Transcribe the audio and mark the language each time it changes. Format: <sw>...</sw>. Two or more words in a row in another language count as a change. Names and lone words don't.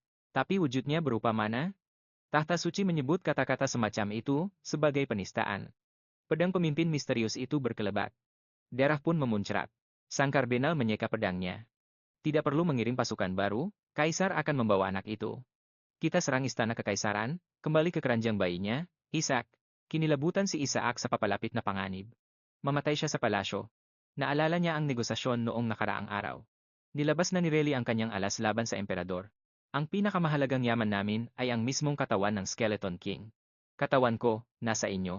<id>Tapi wujudnya berupa mana? Tahta suci menyebut kata-kata semacam itu sebagai penistaan. Pedang pemimpin misterius itu berkelebat. Darah pun memuncrat. Sang kardinal menyeka pedangnya. Tidak perlu mengirim pasukan baru, kaisar akan membawa anak itu. Kita serang istana kekaisaran, kembali ke keranjang bayinya, Ishak.</id> <tl>Kinilabutan si Isaac sa papalapit na panganib. Mamatay siya sa palasyo. Naalala niya ang negosasyon noong nakaraang araw. Nilabas na ni Reli ang kanyang alas laban sa emperador. Ang pinakamahalagang yaman namin ay ang mismong katawan ng Skeleton King. Katawan ko, nasa inyo.</tl>